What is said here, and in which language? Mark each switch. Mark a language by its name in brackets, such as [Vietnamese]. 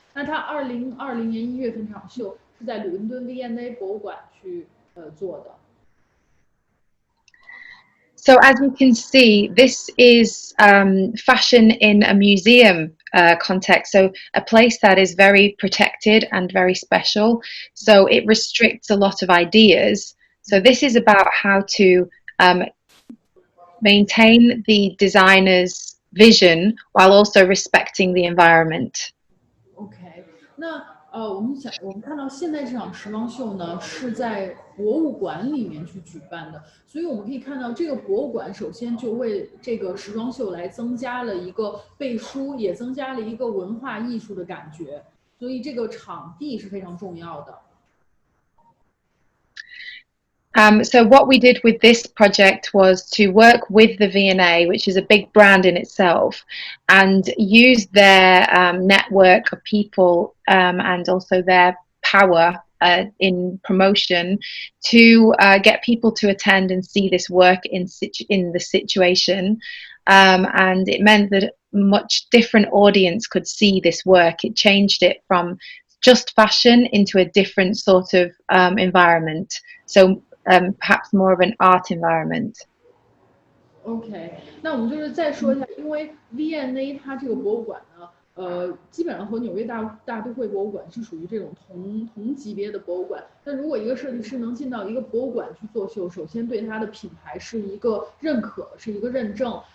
[Chinese] 那他2020年1月份这场秀是在伦敦 V&A 博物馆去做的。 [English] So as you can see, this is fashion in a museum context, so a place that is very protected and very special. So it restricts a lot of ideas. So this is about how to maintain the designer's vision while also respecting the environment. [Chinese] OK， 那我们看到现在这场时装秀呢是在博物馆里面去举办的，所以我们可以看到这个博物馆首先就为这个时装秀来增加了一个背书，也增加了一个文化艺术的感觉，所以这个场地是非常重要的。 [English] So what we did with this project was to work with the V&A, which is a big brand in itself, and use their network of people and also their power in promotion to get people to attend and see this work in the situation. And it meant that a much different audience could see this work. It changed it from just fashion into a different sort of environment. So perhaps more of an art environment. [Chinese] OK， 那我们就是再说一下，因为 V&A 它这个博物馆呢，基本上和纽约大都会博物馆是属于这种同级别的博物馆。那如果一个设计师能进到一个博物馆去做秀，首先对他的品牌是一个认可，是一个认证。